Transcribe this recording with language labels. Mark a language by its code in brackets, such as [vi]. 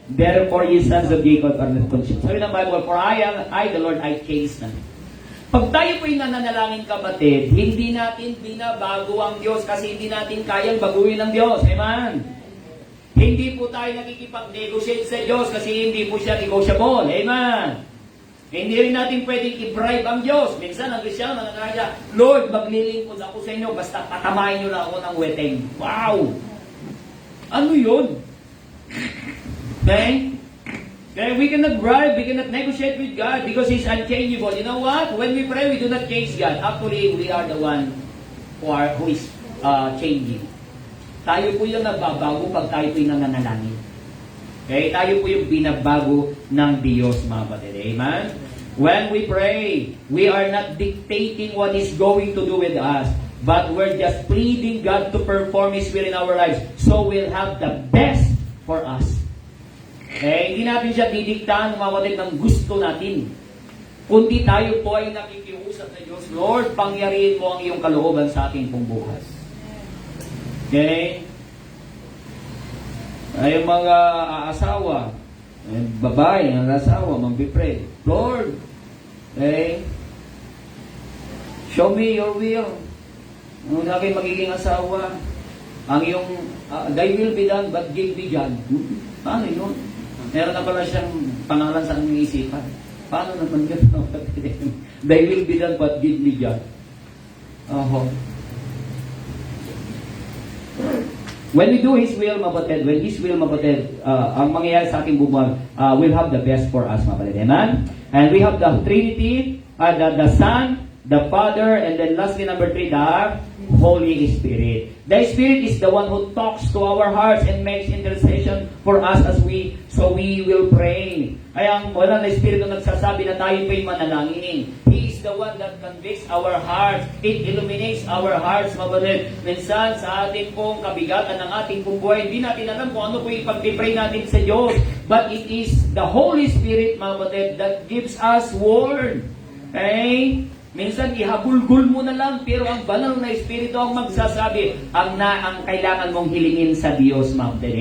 [en] Therefore, ye sons of Jacob are not consumed. [tl] Sabi ng Bible, [en] for I, the Lord, I change not. [tl] Pag tayo po'y nananalangin, kapatid, hindi natin binabago ang Diyos kasi hindi natin kayang baguhin ang Diyos. Amen? Hindi po tayo nakikipag-negotiate sa Diyos kasi hindi po siya negotiable. Amen? Hindi rin natin pwedeng i-bribe ang Diyos. Minsan, ang Kristyano, nananalangin, Lord, maglilingkod ako sa inyo, basta patamayin nyo na ako ng weteng. Wow! Ano yun? Okay? [en] Okay, we cannot bribe, we cannot negotiate with God because He's unchangeable. You know what? When we pray, we do not change God. Actually, we are the one who is changing. [tl] Tayo po yung nagbabago pag tayo po yung nananalangin. Okay? Tayo po yung binabago ng Diyos, mga kapatid. Amen? [en] When we pray, we are not dictating what He's going to do with us, but we're just pleading God to perform His will in our lives so we'll have the best for us. Okay? [tl] Hindi natin siya didiktahan, mga kapatid, ng gusto natin. Kundi tayo po ay nakikiusap sa Diyos, Lord, pangyarihin mo ang iyong kalooban sa ating pong buhay. Okay? Ay mga asawa, babae, ang asawa, mag-pray. [en] Lord, okay, show me your will. [tl] Ano na kayo magiging asawa? Ang iyong, [en] thy will be done, but give me God. [tl] Paano yun? Meron na pala siyang pangalan sa aming isipan. Paano naman yun? [en] Thy will be done, but give me God. When we do His will, mapatid, when His will, mapatid, [tl] ang mangyayari sa ating buwan, [en] we'll have the best for us, mapatid. Amen? And we have the Trinity, the Son, the Father, and then lastly, number 3, the Holy Spirit. The Spirit is the one who talks to our hearts and makes intercession for us so we will pray. [tl] Kaya ang wala na Espiritu nagsasabi na tayo po'y manalangin. [en] He is the one that convicts our hearts. It illuminates our hearts, mabalit. [tl] Minsan sa ating pong kabigatan ng ating pong buhay, hindi natin alam kung ano po yung pag-pray natin sa Diyos. [en] But it is the Holy Spirit, mabalit, that gives us word. Okay? [tl] Minsan, ihabulgul mo na lang, pero ang banal na Espiritu ang magsasabi, ang kailangan mong hilingin sa Diyos, mga kapatid.